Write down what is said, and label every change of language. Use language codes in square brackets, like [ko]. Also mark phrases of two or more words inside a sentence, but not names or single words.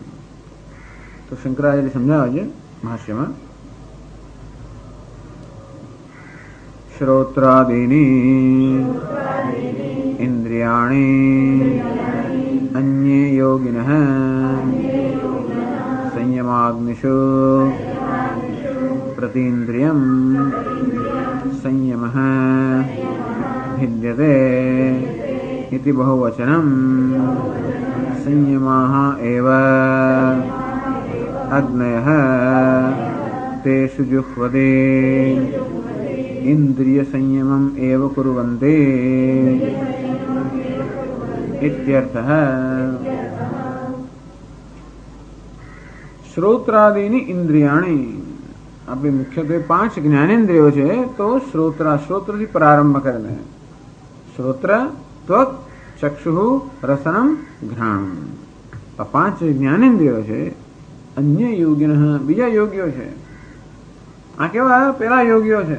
[gu] તો શંકરાચાર્ય સમજાવે છે ભાષ્યમાં, [sa] શ્રોત્રાદીની ઇન્દ્રિયાણી અન્યે યોગિનઃ સંયમાગ્નિષુ પ્રતીન્દ્રિયમ સંયમઃ भिद्यते इति बहुवचनम्. संयमाः एव अग्नयः तेषु जुह्वते इंद्रिय संयमम् एव कुर्वन्ते इत्यर्थः. श्रोत्रादीनि इंद्रियाणि, [gu] આપણી મુખ્યત્વે 5 જ્ઞાનેન્દ્રિયો છે, તો શ્રોત્રથી પ્રારંભ કરીને શ્રોત્ર, ત્વક, ચક્ષુ, રસનમ, ઘ્રાણમ, આ 5 જ્ઞાનેન્દ્રિયો છે. [sa] અન્ય યોગિન, [gu] બીજા યોગીઓ છે. આ કેવા? પેલા યોગીઓ છે.